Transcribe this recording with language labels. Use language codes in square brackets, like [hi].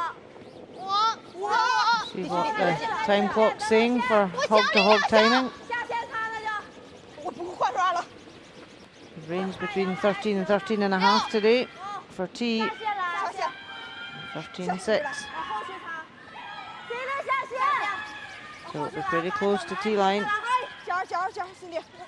[en] what the time clock's saying for hog-to-hog timing. [zh] 下线看了就，我不会换刷了。 [en] Range between 13 and 13 and a half today for T. [zh] 下线了，下线。 13.6. 往后去擦。谁能下线？ [en] So it'll be pretty close to T line. [zh] 脚兄弟。